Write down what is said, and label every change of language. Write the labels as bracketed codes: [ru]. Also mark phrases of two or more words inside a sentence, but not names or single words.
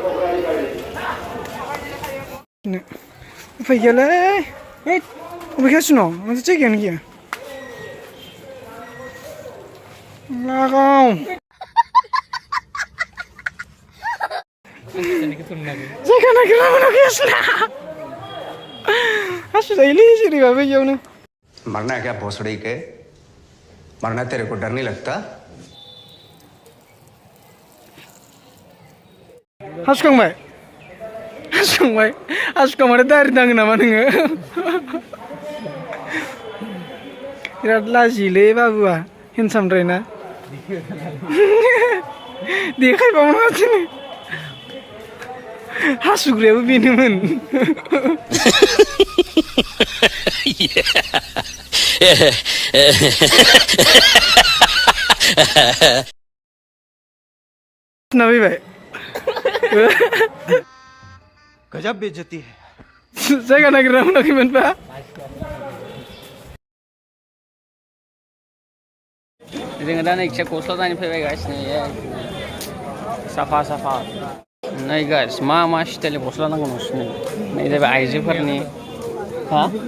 [brx] उफाय गैयालै अबेखासिनो माथो जायगायानो गैया लागाव जायगा नागिरना मोनाखै आसोला हासु जायोलै जेरैबाबो इयावनो [hi] मरना है क्या भोसड़ी के मरना तेरे को डर नहीं लगता [brx] हासुखांबाय हासुखांबाथाय दारि दाङो नामा नोङो बिराद लाजियोलै बाबुआ हेन्डसामद्राय ना देखायबावनो माथो हासुग्रायाबो बेनोमोन फैबाय [hi] गजब बेइज्जती है [brx] जायगा नागिरना मोनाखैमोनबा जोङो दा नै गस्ला दानि फैबाय गाइस नै साफा नै गाइस मा स्टाइलनि गस्ला नांगौ नोंसोरनो नै जाबाय आइजोफोरनि हा